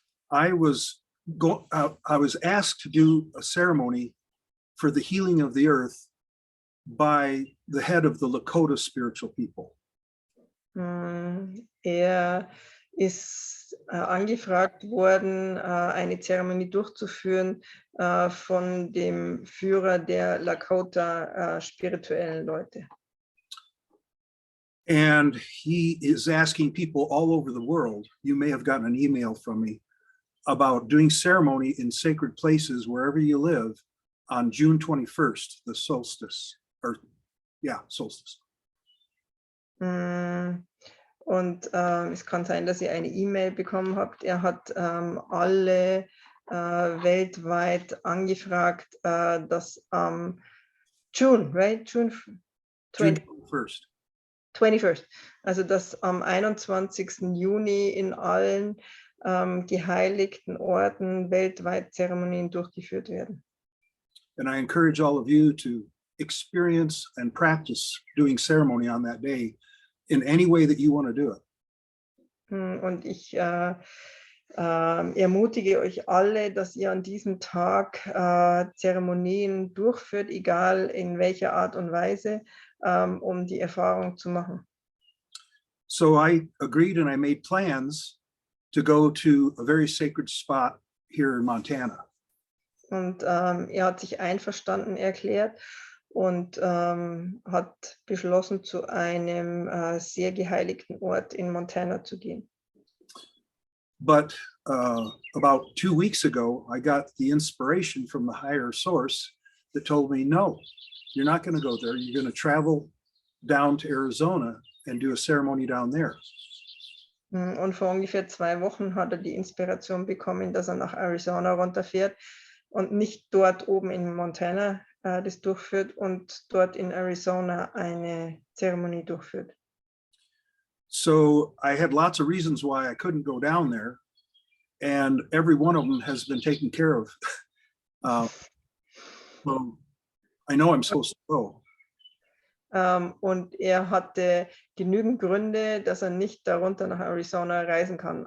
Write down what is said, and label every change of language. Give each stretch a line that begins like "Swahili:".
English: I was asked to do a ceremony for the healing of the earth by the head of the Lakota spiritual people.
German: Er ist angefragt worden, eine Zeremonie durchzuführen von dem Führer der Lakota spirituellen Leute.
English: And he is asking people all over the world, you may have gotten an email from me, about doing ceremony in sacred places wherever you live on June 21st, the solstice, solstice.
German: Und es kann sein, dass ihr eine E-Mail bekommen habt. Er hat alle weltweit angefragt, dass
English: June 21st,
German: also dass am 21. Juni in allen geheiligten Orten weltweit Zeremonien durchgeführt werden.
English: And I encourage all of you to experience and practice doing ceremony on that day in any way that you want to do it.
German: Und ich ermutige euch alle, dass ihr an diesem Tag Zeremonien durchführt, egal in welcher Art und Weise, um die Erfahrung zu machen.
English: So I agreed and I made plans to go to a very sacred spot here in Montana.
German: Und er hat sich einverstanden erklärt und hat beschlossen, zu einem sehr geheiligten Ort in Montana zu gehen.
English: But about 2 weeks ago, I got the inspiration from the higher source that told me, no, you're not going to go there. You're going to travel down to Arizona and do a ceremony down there.
German: Und vor ungefähr 2 Wochen hat er die Inspiration bekommen, dass er nach Arizona runterfährt und nicht dort oben in Montana das durchführt und dort in Arizona eine Zeremonie durchführt.
English: So I had lots of reasons why I couldn't go down there, and every one of them has been taken care of. So I know I'm supposed to go.
German: Und er hatte genügend Gründe, dass er nicht darunter nach Arizona reisen kann.